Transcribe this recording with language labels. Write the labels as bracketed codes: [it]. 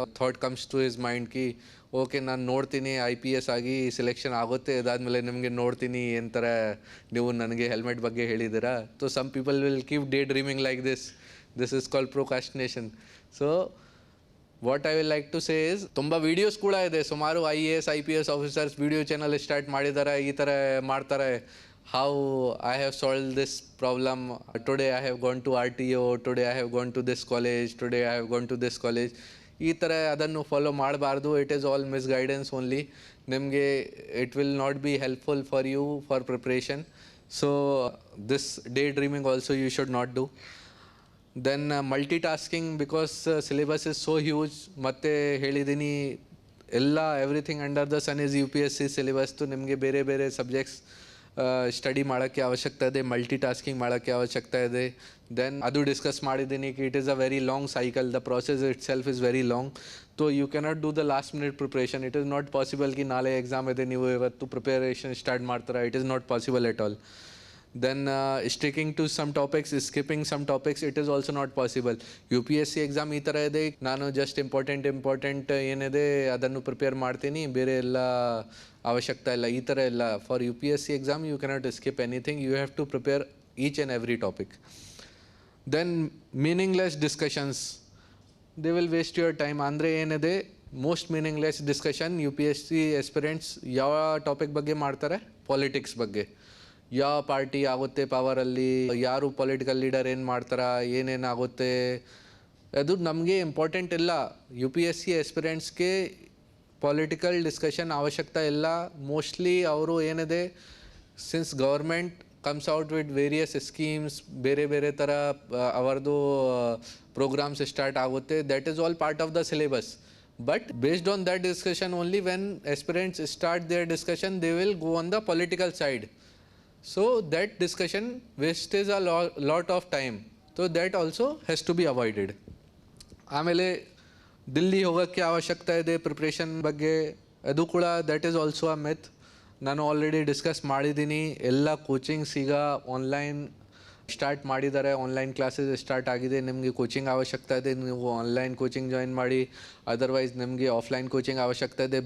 [en] thought comes to his mind [kn] Ki okay ನಾನು ನೋಡ್ತೀನಿ IPS ಆಗಿ ಸೆಲೆಕ್ಷನ್ ಆಗುತ್ತೆ, ಅದಾದಮೇಲೆ ನಿಮಗೆ ನೋಡ್ತೀನಿ ಏನು ಥರ ನೀವು ನನಗೆ ಹೆಲ್ಮೆಟ್ ಬಗ್ಗೆ ಹೇಳಿದ್ದೀರಾ. [en] So some people will keep daydreaming like this is called procrastination. So what I will like to say is, [kn] ತುಂಬ ವೀಡಿಯೋಸ್ ಕೂಡ ಇದೆ, ಸುಮಾರು IAS IPS officers video channel start ಮಾಡಿದ್ದಾರೆ, ಈ ಥರ ಮಾಡ್ತಾರೆ. [en] How I have solved this problem. Today I have gone to RTO, today I have gone to this college, today I have gone to this college. [kn] ಈ ಥರ ಅದನ್ನು follow ಮಾಡಬಾರ್ದು. [en] It is all misguidance only. ನಿಮಗೆ it will not be helpful for you for preparation. So this daydreaming also you should not do. Then multitasking, because syllabus is so huge. [kn] ಮತ್ತೆ ಹೇಳಿದ್ದೀನಿ [en] Everything under the sun is UPSC syllabus. [kn] ನಿಮಗೆ ಬೇರೆ ಬೇರೆ subjects study ಮಾಡೋಕ್ಕೆ ಅವಶ್ಯಕತೆ ಇದೆ, multi tasking ಮಾಡೋಕ್ಕೆ ಅವಶ್ಯಕತೆ ಇದೆ. [en] then [kn] ಅದು ಡಿಸ್ಕಸ್ ಮಾಡಿದ್ದೀನಿ [en] ಕಿ it is a very long cycle, the process itself is very long. So you cannot do the last minute preparation. It is not possible ಕಿ [kn] ನಾಳೆ exam ಇದೆ ನೀವು ಇವತ್ತು ಪ್ರಿಪರೇಷನ್ ಸ್ಟಾರ್ಟ್ ಮಾಡ್ತಾರೆ. [en] It is not possible at all. Then sticking to some topics, skipping some topics, it is also not possible. [kn] UPSC exam ಈ ಥರ ಇದೆ, ನಾನು just important ಏನಿದೆ ಅದನ್ನು ಪ್ರಿಪೇರ್ ಮಾಡ್ತೀನಿ, ಬೇರೆ ಎಲ್ಲ ಅವಶ್ಯಕತೆ ಇಲ್ಲ, ಈ ಥರ ಇಲ್ಲ. [en] For UPSC exam you cannot skip anything, you have to prepare each and every topic. Then meaningless discussions, they will waste your time. [kn] ಅಂದರೆ ಏನಿದೆ, most meaningless discussion U P S C ಎಸ್ಪಿರೆಂಟ್ಸ್ ಯಾವ ಟಾಪಿಕ್ ಬಗ್ಗೆ ಮಾಡ್ತಾರೆ, politics ಬಗ್ಗೆ. ಯಾವ party ಆಗುತ್ತೆ ಪವರಲ್ಲಿ, ಯಾರು political leader ಏನು ಮಾಡ್ತಾರ, ಏನೇನಾಗುತ್ತೆ, ಅದು ನಮಗೆ ಇಂಪಾರ್ಟೆಂಟ್ ಇಲ್ಲ. U P S C ಎಸ್ಪಿರೆಂಟ್ಸ್ಗೆ political discussion ಅವಶ್ಯಕತೆ ಇಲ್ಲ. [en] mostly ಅವರು ಏನಿದೆ, since government comes out with various schemes, [kn] ಬೇರೆ ಬೇರೆ ಥರ ಅವರದು ಪ್ರೋಗ್ರಾಮ್ಸ್ ಸ್ಟಾರ್ಟ್ ಆಗುತ್ತೆ, [en] That is all part of the syllabus. But based on that discussion only, when aspirants start their discussion, they will go on the political side. So that discussion wastes a lot of time. So that also has to be avoided. [kn] ಆಮೇಲೆ ದಿಲ್ಲಿ ಹೋಗೋಕ್ಕೆ ಅವಶ್ಯಕತೆ ಇದೆ preparation ಬಗ್ಗೆ, ಅದು ಕೂಡ [en] That is also a myth. [kn] ನಾನು already discuss ಮಾಡಿದ್ದೀನಿ. ಎಲ್ಲ ಕೋಚಿಂಗ್ಸ್ ಈಗ ಆನ್ಲೈನ್ ಸ್ಟಾರ್ಟ್ ಮಾಡಿದ್ದಾರೆ, ಆನ್ಲೈನ್ ಕ್ಲಾಸಸ್ ಸ್ಟಾರ್ಟ್ ಆಗಿದೆ. ನಿಮಗೆ ಕೋಚಿಂಗ್ ಅವಶ್ಯಕತೆ ಇದೆ, ನೀವು ಆನ್ಲೈನ್ ಕೋಚಿಂಗ್ ಜಾಯಿನ್ ಮಾಡಿ. ಅದರ್ವೈಸ್ ನಿಮಗೆ ಆಫ್ಲೈನ್ ಕೋಚಿಂಗ್ ಅವಶ್ಯಕತೆ ಇದೆ.